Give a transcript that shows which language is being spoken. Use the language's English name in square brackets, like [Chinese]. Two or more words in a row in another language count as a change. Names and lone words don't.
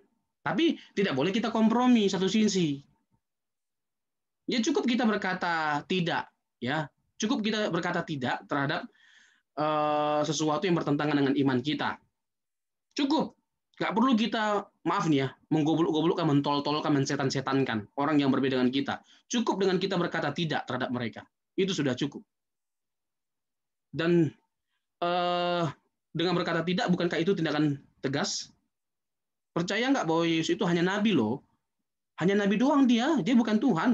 [Indonesian] Tapi tidak boleh kita kompromi satu sisi. Ya cukup kita berkata tidak, ya. Cukup kita berkata tidak terhadap sesuatu yang bertentangan dengan iman kita. Cukup. Nggak perlu kita, maaf nih ya, menggoblok-goblokkan, mentol-tolkan, mensetan-setankan orang yang berbeda dengan kita. Cukup dengan kita berkata tidak terhadap mereka. Itu sudah cukup. Dan dengan berkata tidak, bukankah itu tindakan tegas? Percaya nggak bahwa Yesus itu hanya nabi loh? Hanya nabi doang dia bukan Tuhan.